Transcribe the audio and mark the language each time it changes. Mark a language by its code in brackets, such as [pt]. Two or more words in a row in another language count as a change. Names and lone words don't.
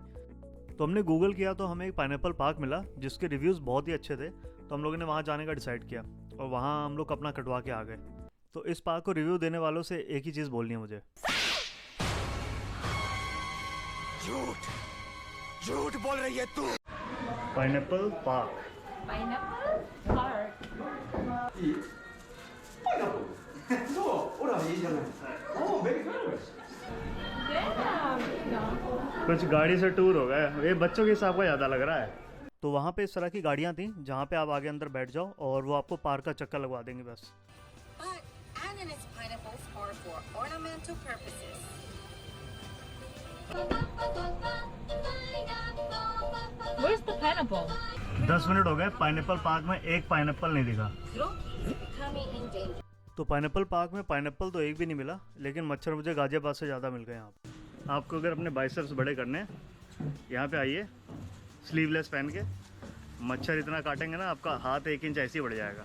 [hi] तो हमने गूगल किया तो हमें एक पाइनएप्पल पार्क मिला जिसके रिव्यूज़ बहुत ही अच्छे थे, तो हम लोगों ने वहाँ जाने का डिसाइड किया और वहाँ हम लोग अपना कटवा के आ गए। तो इस पार्क को रिव्यू देने वालों से एक ही चीज़ बोलनी है मुझे, झूठ बोल रही है तू। पाइनएप्पल पार्क। Pineapple Park. [ja] パイナップルそうほらいいじゃないおお [en] very good [hi] कुछ गाड़ी से टूर हो गया, ये बच्चों के हिसाब का ज़्यादा लग रहा है। तो वहाँ पे इस तरह की गाड़ियाँ थी जहाँ पे आप आगे अंदर बैठ जाओ और वो आपको पार्क का चक्कर लगवा देंगे बस। [en] But ananas pineapples are for ornamental purposes. Where's the pineapple? [hi] 10 मिनट हो गए, पाइनएप्पल पार्क में एक पाइनएप्पल नहीं दिखा। [en] Becoming endangered. [hi] तो पाइनएप्पल पार्क में पाइनएप्पल तो एक भी नहीं मिला, लेकिन मच्छर मुझे गाजियाबाद से ज़्यादा मिल गए यहाँ पे। आपको अगर अपने बाइसेप्स बड़े करने हैं यहाँ पे आइए, स्लीवलेस पहन के। मच्छर इतना काटेंगे ना आपका हाथ 1 इंच ऐसे ही बढ़ जाएगा।